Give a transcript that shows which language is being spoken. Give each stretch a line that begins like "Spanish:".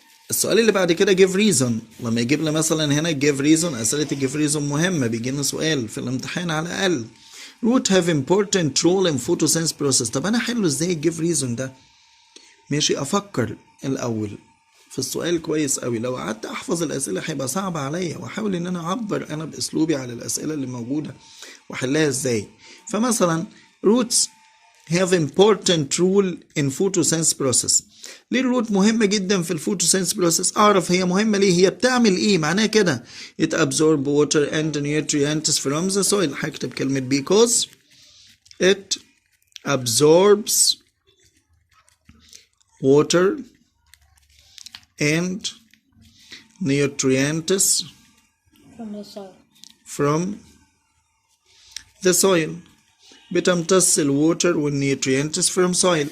Arabic: السؤال اللي بعد كده
English: give reason.
Arabic: لما يجيب لنا مثلا هنا give reason أسئلة give reason مهمة بيجي لنا سؤال في الامتحان على الأقل.
English: root have important role in photosynthesis process.
Arabic: طب أنا أحله إزاي
English: give reason
Arabic: ده؟ ماشي أفكر الأول في السؤال كويس قوي. لو قعدت أحفظ الأسئلة هيبقى صعب عليا وأحاول إن أنا أعبر أنا بأسلوبي على الأسئلة اللي موجودة وأحلها إزاي. فمثلا
English: roots have important role in photosynthesis process.
Arabic: ليه الروت مهمة جدا في الفوتوسينث بروسيس؟ أعرف هي مهمة ليه؟ هي بتعمل إيه؟ معناها كده
English: it absorb water and nutrients from the soil.
Arabic: هكتب كلمة
English: because it absorbs water and nutrients from the soil.
Arabic: بتمتص الووتر والنيوترينتس
English: from soil.